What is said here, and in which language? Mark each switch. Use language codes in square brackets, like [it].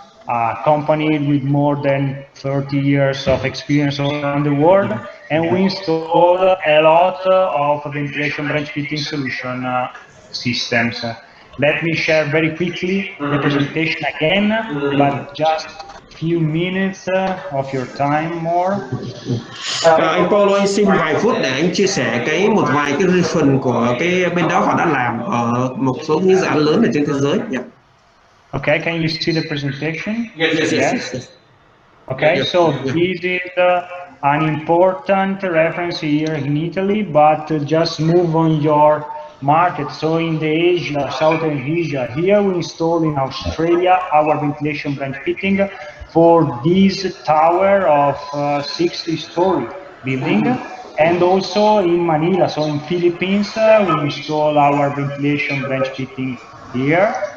[en] a company with more than 30 years of experience around the world, and we install a lot of ventilation branch fitting solution systems. Let me share very quickly the presentation again, but just few minutes of your time more. [vi] Anh Paulo, anh xin vài phút để anh chia sẻ một vài cái reference của cái bên đó họ đã làm ở một số những dự án lớn ở trên thế giới. [en] Yeah. Okay, can you see the presentation? Yes. Okay, so this is an important reference here in Italy, but just move on your market. So in the Asia, Southern Asia, here we install in Australia our ventilation branch fitting for this tower of 60-story building, and also in Manila, so in Philippines, we install our ventilation branch fitting here.